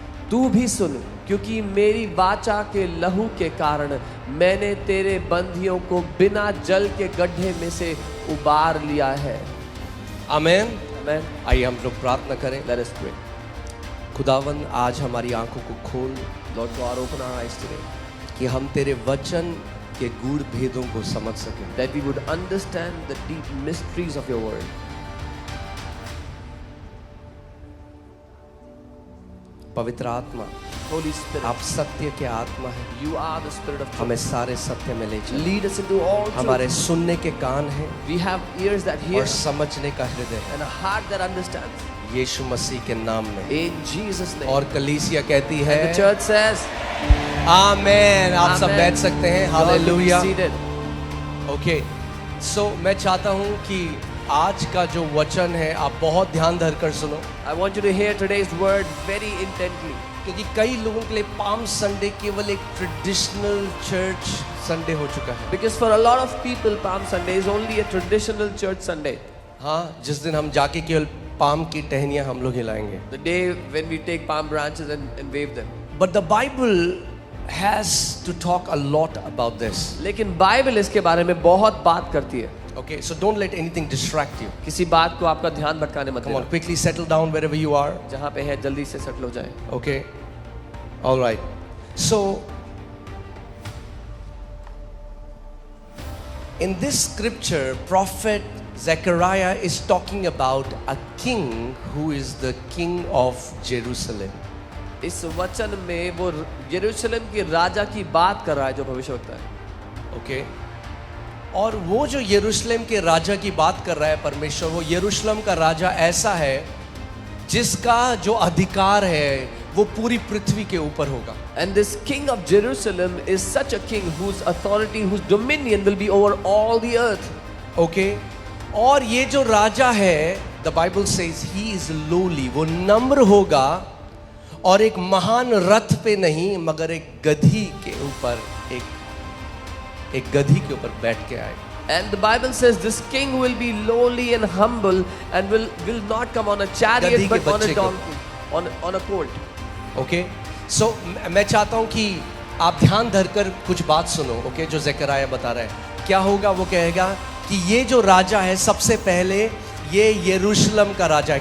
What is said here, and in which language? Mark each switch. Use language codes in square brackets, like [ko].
[hi] तू भी सुन, क्योंकि मेरी वाचा के लहू के कारण मैंने तेरे बंदियों को बिना जल के गड्ढे में से उबार लिया है। आमीन। आमीन। आइए हम लोग प्रार्थना करें। [en] Let us pray. [hi] खुदावन आज हमारी आंखों को खोल [en] Lord God, open our eyes today, [hi] कि हम तेरे वचन के गूढ़ भेदों को समझ सकें। [en] that we would understand the deep mysteries of your word. [hi] पवित्र आत्मा, [en] Holy Spirit, [hi] आप सत्य के आत्मा हैं। [en] you are the Spirit of truth. [hi] हमें सारे सत्य में ले चलो। [en] Lead us into all [hi] हमारे [en] truth. [hi] सुनने के कान हैं [en] We have ears that hear [hi] और समझने का हृदय है, [en] and a heart that understands. [hi] यीशु मसीह के नाम में। [en] In Jesus' name. [hi] और कलीसिया कहती है [en] And the church says, [hi] आमीन। आप सब [en] Amen. [hi] बैठ सकते हैं। [en] Lord, be [hi] hallelujah. [en] seated. [hi] Okay, सो मैं चाहता हूं कि आज का जो वचन है आप बहुत ध्यान धरकर सुनो, [en] I want you to hear today's word very intently. [hi] क्योंकि कई लोगों के लिए पाम संडे केवल एक ट्रेडिशनल चर्च संडे हो चुका है। [en] Because for a lot of people, Palm Sunday is only a traditional church Sunday. [hi] हाँ, जिस दिन हम जाके केवल पाम की टहनियां हम लोग हिलाएंगे। [en] The day when we take palm branches and wave them. But the Bible has to talk a lot about this. [hi] लेकिन बाइबल इसके बारे में बहुत बात करती है। [en] Okay, so don't let anything distract you. [hi] किसी बात को आपका ध्यान भटकाने मत [en] Come on, [hi] देना। [en] quickly settle down wherever you are. [hi] जहाँ पे है जल्दी से सेटल हो जाए। [en] Okay, all right. So, in this scripture, prophet Zechariah is talking about a king who is the king of Jerusalem. [hi] इस वचन में वो यरूशलेम के राजा की बात कर रहा है जो भविष्यवक्ता है। Okay, और वो जो यरूशलेम के राजा की बात कर रहा है परमेश्वर, वो यरूशलेम का राजा ऐसा है जिसका जो अधिकार है वो पूरी पृथ्वी के ऊपर होगा। [en] And this king of Jerusalem is such a king whose authority, whose dominion will be over all the earth. [hi] Okay, और ये जो राजा है, [en] the Bible says he is lowly, [hi] वो नम्र होगा और एक महान रथ पे नहीं मगर एक गधी के ऊपर एक गधी के ऊपर बैठ के आएगा. [en] And the Bible says this king will be lowly and humble and will not come on a chariot [hi] गधी के [en] but on [hi] बच्चे [en] a [hi] को. [en] donkey, on a colt. [hi] Okay so मैं चाहता हूं कि आप ध्यान धरकर कुछ बात सुनो. ओके जो ज़करयाह बता रहा है क्या होगा. वो कहेगा कि ये जो राजा है सबसे पहले ये यरूशलेम का राजा है.